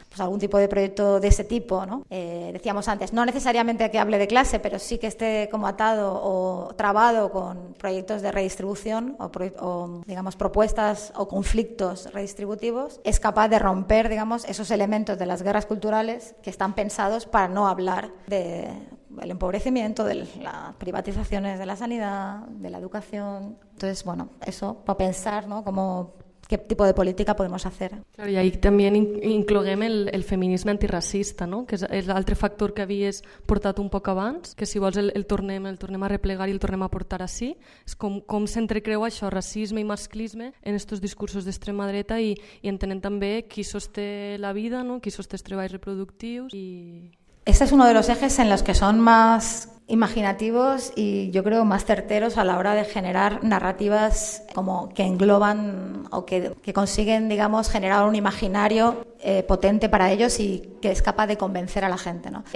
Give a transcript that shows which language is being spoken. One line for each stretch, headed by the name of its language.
Spanish: Pues algún tipo de proyecto de ese tipo, ¿no? Decíamos antes, no necesariamente que hable de clase, pero sí que esté como atado o trabado con proyectos de redistribución o digamos, propuestas o conflictos redistributivos, es capaz de romper, digamos, esos elementos de las guerras culturales que están pensados para no hablar del empobrecimiento, de las privatizaciones de la sanidad, de la educación. Entonces, bueno, eso para pensar, ¿no? Qué tipo de política podemos hacer.
Catalan: Claro, i ahí també incloguem el feminisme antiracista, no? Que és l'altre factor que havies portat un poc abans, que si vols el tornem a replegar i el tornem a portar així. És com s'entrecreua això, racisme i masclisme, en estos discursos d'extrema dreta i entenent també qui sosté la vida, no? Qui sosté els treballs reproductius i...
Spanish: Este es uno de los ejes en los que son más imaginativos y yo creo más certeros a la hora de generar narrativas como que engloban o que consiguen, digamos, generar un imaginario potente para ellos y que es capaz de convencer a la gente, ¿no?